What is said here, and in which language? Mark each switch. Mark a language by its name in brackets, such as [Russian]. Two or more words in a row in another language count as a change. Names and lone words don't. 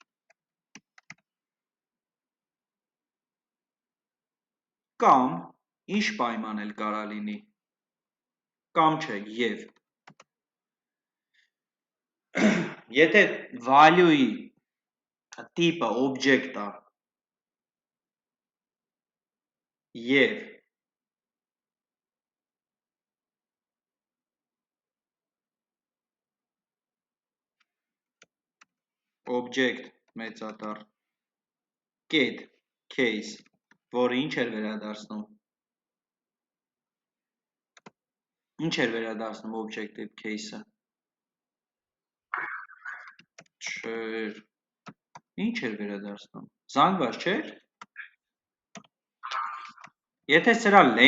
[Armenian] կամ, ինչ պայման էլ կարա լինի, կամ չէ, և, եթե value-ի տիպը object է, և, object մեծատառ, [English] get, case, [Armenian] որը ինչ էր վերադարձնում, ինչ էր վերադարձնում [English] objective case- [Armenian] ը, չէր, ինչ էր վերադարձնում, զանգված չէր, եթե սրա